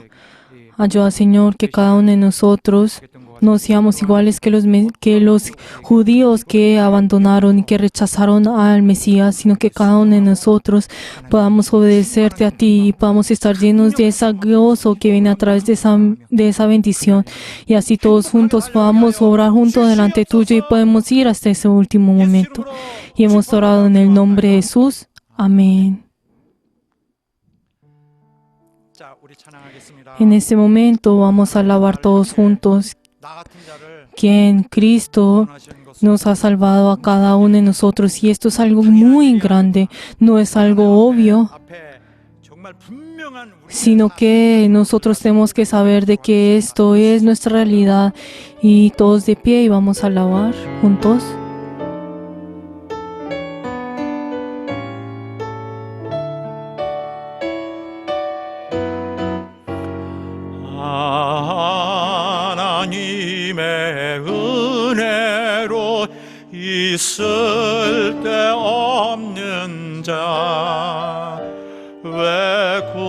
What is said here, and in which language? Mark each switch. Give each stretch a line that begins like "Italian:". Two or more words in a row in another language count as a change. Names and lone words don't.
Spanish: Ayuda, Señor, que cada uno de nosotros no seamos iguales que los judíos que abandonaron y que rechazaron al Mesías, sino que cada uno de nosotros podamos obedecerte a ti y podamos estar llenos de ese gozo que viene a través de esa bendición. Y así todos juntos podamos obrar juntos delante tuyo y podemos ir hasta ese último momento. Y hemos orado en el nombre de Jesús. Amén.
Korean: 자, 우리 찬양하겠습니다.
Spanish: En este momento vamos a alabar todos juntos
Korean: 나 같은 자를
Spanish: quien Cristo
Korean: 구원하시는 것은
Spanish: nos ha salvado a cada uno de nosotros y esto es algo muy grande, no es algo obvio,
Korean: 앞에 정말 분명한 우리의
Spanish: sino que nosotros tenemos que saber de que esto es nuestra realidad y todos de pie y vamos a alabar juntos.
Korean: 하나님의 은혜로 있을 데 없는 자 왜